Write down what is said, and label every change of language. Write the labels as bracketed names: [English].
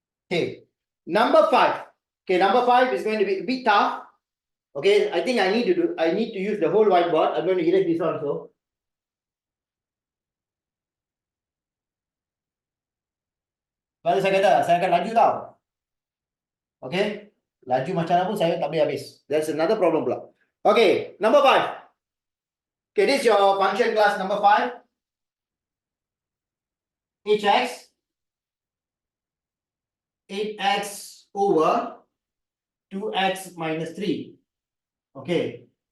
[English] Okay, number 5. Okay, number 5 is going to be a bit tough. Okay, I think I need to use the whole whiteboard. I'm going to erase this also. [Malay] Baru saya kata, saya akan laju tau. Okay, laju macam mana pun saya tak boleh habis. [English] That's another problem pula. Okay, number 5. Okay, this is your function class number 5. Hx 8x over 2x minus 3. Okay.